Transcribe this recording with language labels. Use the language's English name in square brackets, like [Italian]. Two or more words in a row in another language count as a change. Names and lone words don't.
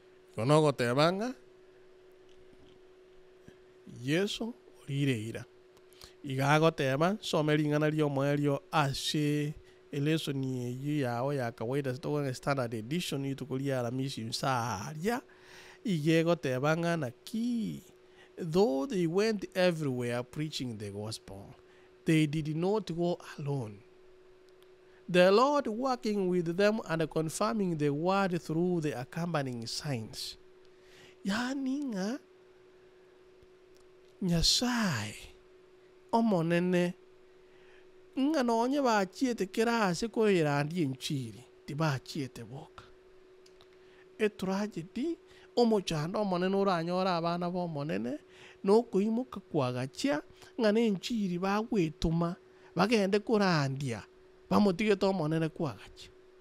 [Gusii] Konogotebanga Yesu orire ira. Igagoteba some ring'ana riomwe rio ase elesoni eyi yao ya kawaida sitoga [English] standard edition [Gusii] itukuria aramisi msaria igegoteba ng'ana ki [English] though they went everywhere preaching the gospel, they did not go alone. The Lord working with them and confirming the word through the accompanying signs. [Gusii] Yani nga Nyasaye omonene nga nonye bachiete kerase koirandie nchiri tibachiete boka etragedy omochando omonene oranyora abana bomonene nokoimuka kwagachia nga nenchiri bagwetuma bagende kurandia bamotigete omonene kwagachia